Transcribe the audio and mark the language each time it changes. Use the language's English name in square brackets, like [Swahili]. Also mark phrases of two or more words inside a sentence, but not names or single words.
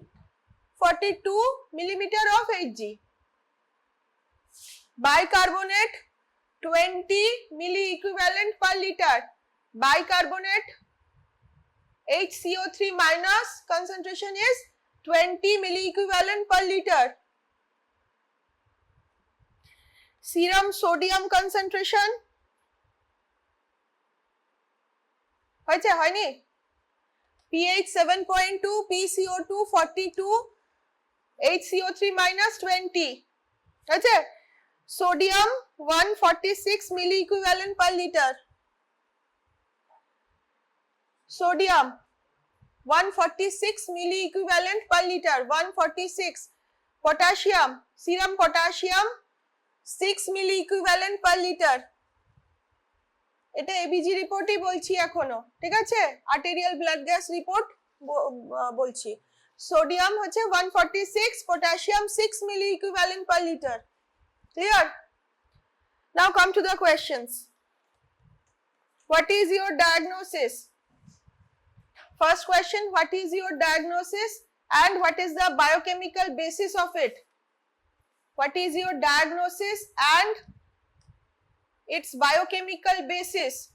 [English] 42 millimeter of Hg. Bicarbonate 20 milliequivalent per liter. Bicarbonate HCO3 minus concentration is 20 milliequivalent per liter. Serum sodium concentration হয়নি pH 7.2, PCO2 42, HCO3 minus 20 আছে sodium 146 milliequivalent per liter. Sodium 146 milliequivalent per liter. 146. Potassium, serum potassium 6 milliequivalent per liter. [Bangla] এটা [English] ABG report [Bangla] বলছি এখনো, ঠিক আছে? [English] arterial blood gas report বলছি। সোডিয়াম হচ্ছে 146, potassium 6 milliequivalent per liter. Clear? Now come to the questions. What is your diagnosis? First question, what is your diagnosis and what is the biochemical basis of it? What is your diagnosis and its biochemical basis?